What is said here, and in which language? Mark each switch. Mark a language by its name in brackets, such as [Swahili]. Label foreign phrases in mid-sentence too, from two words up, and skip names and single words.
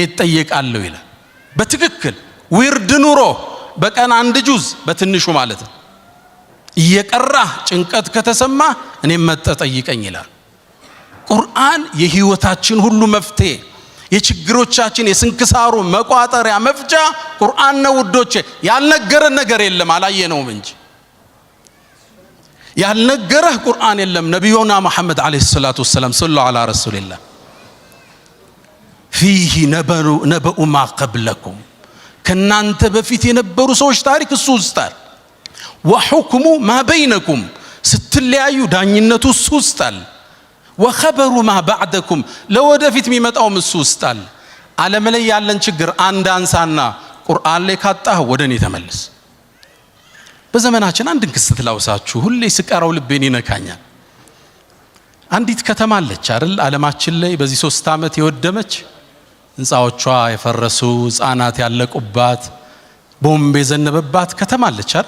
[Amharic] እጠየቃለሁ ይላል በትክክል ዊርድ ኑሮ በቀን አንድ ጁዝ በትንሹ ማለት ነው እየቀራ ጭንቀት ከተሰማ እኔ መጠጠይቀኝ ይላል ቁርአን የህይወታችን ሁሉ መፍትሄ የችግሮቻችን የስንክሳሩ መቋጠሪያ መፍጃ ቁርአን ነው ውዶቼ ያልነገረን ነገር የለም አላየነውም እንጂ ያልነገረህ ቁርአን የለም [Arabic] نبينا محمد عليه الصلاة والسلام صلى الله على رسول الله فيه نبأ ما قبلكم [Amharic] ከናንተ በፊት የነበሩ ሰዎች ታሪክ እሱ ውስጥ [Arabic] وحكم ما بينكم [Amharic] ስትለያዩ ዳኝነቱ እሱ ውስጥ አለ። [Arabic] وخبر ما بعدكم [Amharic] ለወደፊት የሚመጣው እሱ ውስጥ አለ። ዓለም ላይ ያለን ችግር አንድ አንሳና ቁርአን ላይ ካጣህ ወደ እኔ ተመለስ። በዘመናችን አንድን ክስተት ላውሳችሁ፣ ሁሌ ስቀራው ልቤን ይነካኛል። አንዲት ከተማ አለች አይደል ዓለማችን ላይ በዚህ 3 ዓመት የወደመች፣ ህንጻዎቿ የፈረሱ፣ ህፃናት ያለቁባት፣ ቦምብ የዘነበባት ከተማ አለች አይደል?